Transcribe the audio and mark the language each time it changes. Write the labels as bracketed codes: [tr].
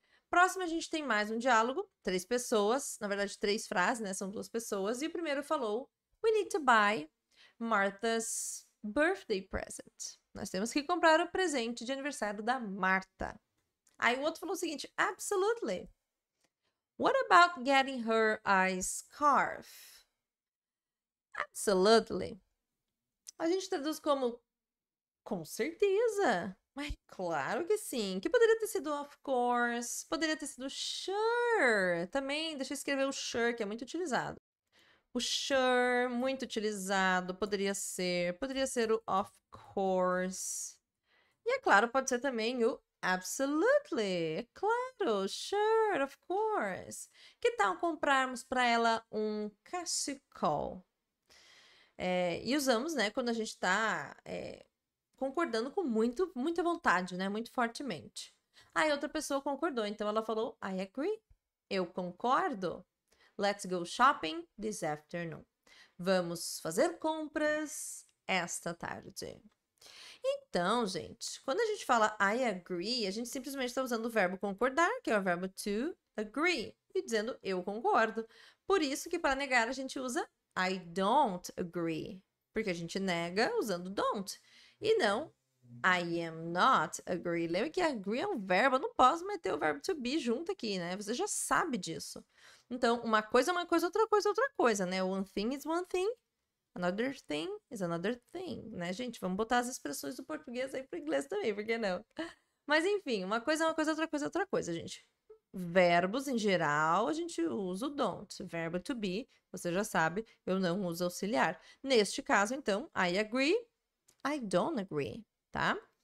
[pt] Próximo, a gente tem mais um diálogo, 3 pessoas, na verdade 3 frases, né? São 2 pessoas. E o primeiro falou: We need to buy Martha's birthday present. Nós temos que comprar o presente de aniversário da Marta. Aí o outro falou o seguinte: Absolutely. [en] What about getting her a scarf? [pt] Absolutely. A gente traduz como com certeza. Mas claro que sim. Que poderia ter sido of course, poderia ter sido sure. Também, deixa eu escrever o sure, que é muito utilizado. O sure, muito utilizado, poderia ser o of course. E é claro, pode ser também o absolutely. É claro, sure, of course. Que tal comprarmos para ela um cachecol? E usamos, né, quando a gente está concordando com muita vontade, né? Muito fortemente. Aí outra pessoa concordou, então ela falou, I agree. Eu concordo. [en] Let's go shopping this afternoon. [pt] Vamos fazer compras esta tarde. Então, gente, quando a gente fala I agree, a gente simplesmente está usando o verbo concordar, que é o verbo to agree, e dizendo eu concordo. Por isso que para negar a gente usa I don't agree, porque a gente nega usando don't. [en] E não I am not agree. [pt] Lembra que agree é um verbo, eu não posso meter o verbo to be junto aqui, né? Você já sabe disso. Então, uma coisa é uma coisa, outra coisa é outra coisa, né? [en] One thing is one thing, another thing is another thing, né, gente? [pt] Vamos botar as expressões do português aí pro inglês também, por que não? Mas enfim, uma coisa é uma coisa, outra coisa é outra coisa, gente. Verbos, em geral, a gente usa o don't. Verbo to be, você já sabe, eu não uso auxiliar. [en] Neste caso, então, I agree, I don't agree, tá?